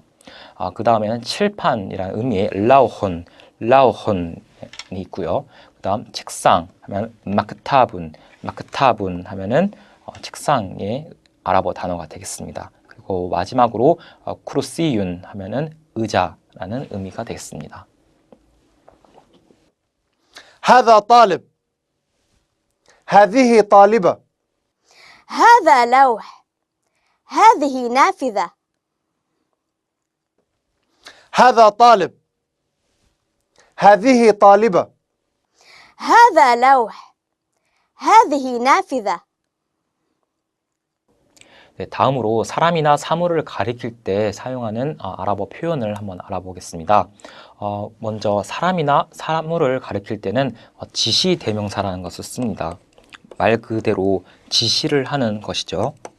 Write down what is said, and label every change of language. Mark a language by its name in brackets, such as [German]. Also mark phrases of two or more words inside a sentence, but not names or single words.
[Korean] 그 다음에는 칠판이라는 의미의 라우혼이 있고요. 그 다음 책상 하면 마크타분 하면은 책상의 아랍어 단어가 되겠습니다. 그리고 마지막으로 쿠르시윤 하면은 의자라는 의미가 되겠습니다. [Arabic] هذا طالب هذه طالبة هذا لوح هذه نافذة هذا طالب هذه طالبة هذا لوح هذه نافذة [Korean] 네, 다음으로 사람이나 사물을 가리킬 때 사용하는 아랍어 표현을 한번 알아보겠습니다. 먼저 사람이나 사물을 가리킬 때는 지시 대명사라는 것을 씁니다. 말 그대로 지시를 하는 것이죠.